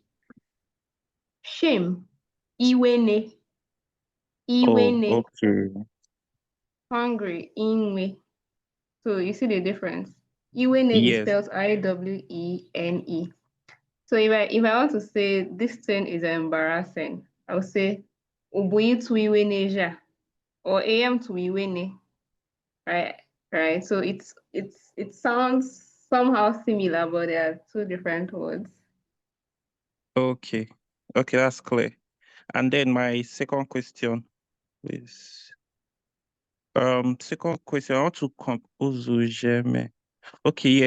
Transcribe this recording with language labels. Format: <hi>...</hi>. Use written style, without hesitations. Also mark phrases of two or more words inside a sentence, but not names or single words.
<en>Shame, iwene, Oh, iwene. okay. Hungry, inwe. So you see the difference. Iwene is Yes. spelled IWENE. So if I want to say this thing is embarrassing, I'll say ubuyi tu iweneja or am tu iwene. Right. So it sounds somehow similar, but they are two different words. Okay. Okay, that's clear. And then my second question is second question, I want to compose okay, yeah.</en>